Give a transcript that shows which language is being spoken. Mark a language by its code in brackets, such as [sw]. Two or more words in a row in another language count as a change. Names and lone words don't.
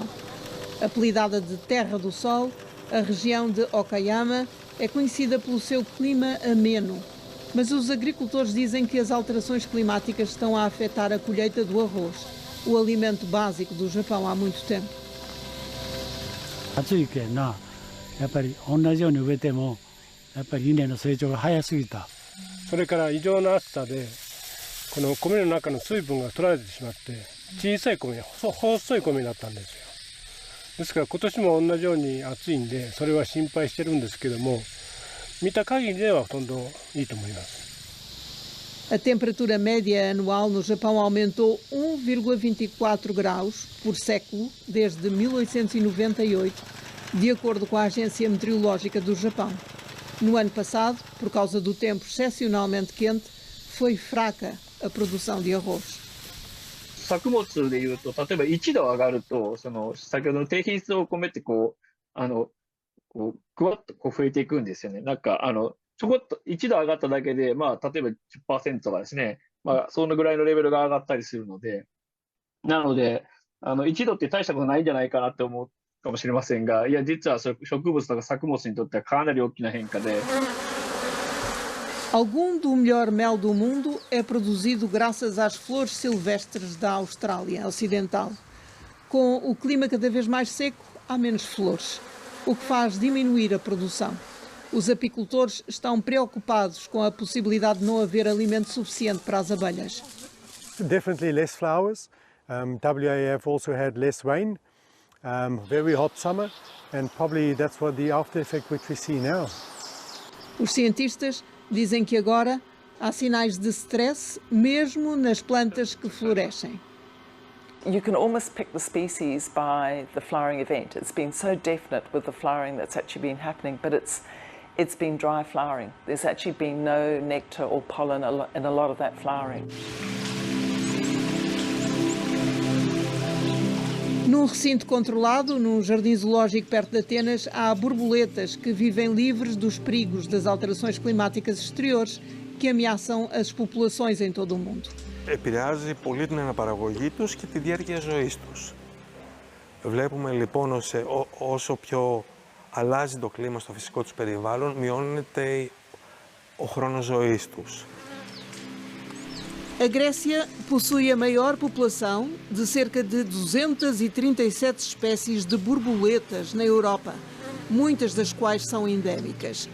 [pt] Apelidada de Terra do Sol, a região de Okayama é conhecida pelo seu clima ameno, mas os agricultores dizem que as alterações climáticas estão a afetar a colheita do arroz, o alimento básico do Japão há muito tempo. [ja] 暑いけんな、やっぱり同じように植えてもやっぱり稲の成長が早すぎた。それから異常な暑さでこの米の中の水分が取られてしまって小さい米、細い米になったんですよ。ですから今年も同じように暑いんでそれは心配してるんですけども、見た限りではほとんどいいと思います。 [pt] A temperatura média anual no Japão aumentou 1,24 graus por século desde 1898, de acordo com a Agência Meteorológica do Japão. No ano passado, por causa do tempo excepcionalmente quente, foi fraca a produção de arroz. [ja] 作物でいうと、例えば1度上がると、先ほどの低品質のお米ってぐわっと増えていくんですよね。ちょこっと1度上がっただけで、例えば 10% とかですね、そのぐらいのレベルが上がったりするので、なので、1度って大したことないんじゃないかなって思うかもしれませんが、いや、実は植物とか作物にとってはかなり大きな変化で。 [pt] Algum do melhor mel do mundo é produzido graças às flores silvestres da Austrália Ocidental. Com o clima cada vez mais seco, há menos flores, o que faz diminuir a produção. Os apicultores estão preocupados com a possibilidade de não haver alimento suficiente para as abelhas. [en] Definitely less flowers. WAF also had less rain, very hot summer, and probably that's what the after effect which we see now. [pt] Os cientistas dizem que agora há sinais de stress mesmo nas plantas que florescem. [en] You can almost pick the species by the flowering event. It's been so definite with the flowering that's actually been happening, but it's been dry flowering. There's actually been no nectar or pollen in a lot of that flowering. [pt] Num recinto controlado, num jardim zoológico perto de Atenas, há borboletas que vivem livres dos perigos das alterações climáticas exteriores que ameaçam as populações em todo o mundo. [el] Επηρεάζει πολύ την αναπαραγωγή τους και τη διάρκεια ζωής τους. Βλέπουμε λοιπόν όσο πιο αλλάζει το κλίμα στο φυσικό τους περιβάλλον, μειώνεται ο χρόνος ζωής τους. [pt] A Grécia possui a maior população de cerca de 237 espécies de borboletas na Europa, muitas das quais são endémicas.